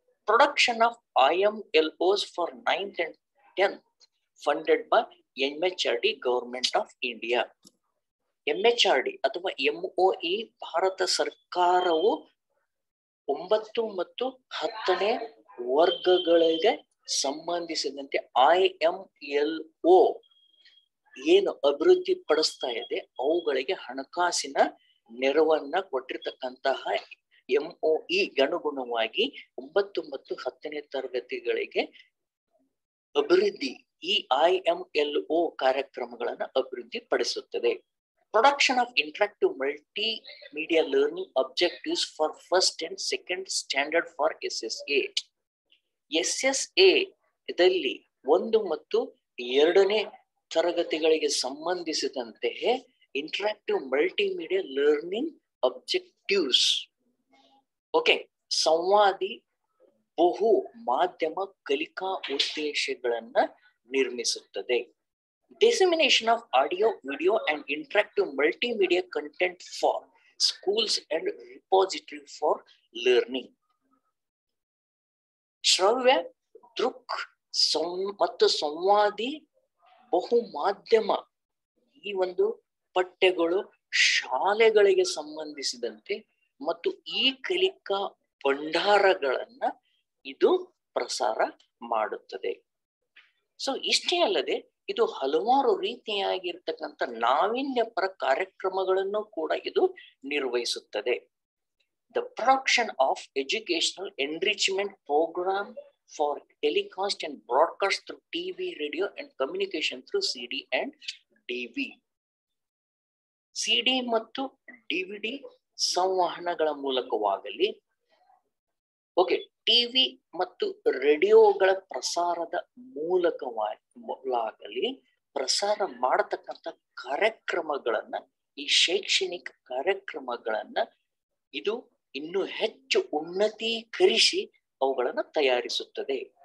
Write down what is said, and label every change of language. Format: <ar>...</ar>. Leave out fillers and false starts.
<en>Production of IMLOs for 9th and 10th funded by MHRD Government of India.</en> <kn>MHRD ಅಥವಾ MOE Bharat ಸರ್ಕಾರವು 9 ಮತ್ತು 10ನೇ ವರ್ಗಗಳಿಗೆ ಸಂಬಂಧಿಸಿದಂತೆ IMLO ಏನು ಅಭಿವೃದ್ಧಿ ಪಡಿಸ್ತಾ ಇದೆ ಅವುಗಳಿಗೆ ಹಣಕಾಸಿನ ನೆರವನ್ನ ಕೊಟ್ಟಿರ್ತಕ್ಕಂತಹ MOE ಅನುಗುಣವಾಗಿ 9 ಮತ್ತು 10ನೇ ತರಗತಿಗಳಿಗೆ ಅಭಿವೃದ್ಧಿ ಈ IMLO ಕಾರ್ಯಕ್ರಮಗಳನ್ನು ಅಭಿವೃದ್ಧಿ ಪಡಿಸುತ್ತದೆ.</kn> <en>Production of interactive multimedia learning objectives for first and second standard for SSA.</en> <kn>SSA ಇದರಲ್ಲಿ 1 ಮತ್ತು 2ನೇ ತರಗತಿಗಳಿಗೆ ಸಂಬಂಧಿಸಿದಂತೆ</kn> <en>interactive multimedia learning objectives</en> <kn>okay ಸಂವಾದಿ ಬಹು ಮಾಧ್ಯಮ ಕಲಿಕಾ ಉದ್ದೇಶಗಳನ್ನ ನಿರ್ಮಿಸುತ್ತದೆ.</kn> <en>Dissemination of audio, video and interactive multimedia content for schools and repository for learning.</en> <kn>ಶ್ರವ್ಯ ದೃಕ್ ಮತ್ತು ಸಂವಾದಿ ಬಹು ಮಾಧ್ಯಮ ಈ ಒಂದು ಪಠ್ಯಗಳು ಶಾಲೆಗಳಿಗೆ ಸಂಬಂಧಿಸಿದಂತೆ ಮತ್ತು ಈ ಕಲಿಕಾ ಭಂಡಾರಗಳನ್ನ ಇದು ಪ್ರಸಾರ ಮಾಡುತ್ತದೆ. ಸೊ ಇಷ್ಟೇ ಅಲ್ಲದೆ ಇದು ಹಲವಾರು ರೀತಿಯಾಗಿರ್ತಕ್ಕಂಥ ನಾವೀನ್ಯಪರ ಕಾರ್ಯಕ್ರಮಗಳನ್ನು ಕೂಡ ಇದು ನಿರ್ವಹಿಸುತ್ತದೆ.</kn> <en>The production of educational enrichment program for telecast and broadcast through TV, radio and communication through CD and DV.</en> <kn>CD ಮತ್ತು DVD ಸಂವಹನಗಳ ಮೂಲಕವಾಗಲಿ ಓಕೆ ಟಿವಿ ಮತ್ತು ರೇಡಿಯೋಗಳ ಪ್ರಸಾರದ ಮೂಲಕವಾಗಲಿ ಪ್ರಸಾರ ಮಾಡತಕ್ಕಂಥ ಕಾರ್ಯಕ್ರಮಗಳನ್ನ ಈ ಶೈಕ್ಷಣಿಕ ಕಾರ್ಯಕ್ರಮಗಳನ್ನ ಇದು ಇನ್ನು ಹೆಚ್ಚು ಉನ್ನತೀಕರಿಸಿ ಅವುಗಳನ್ನು ತಯಾರಿಸುತ್ತದೆ.</kn>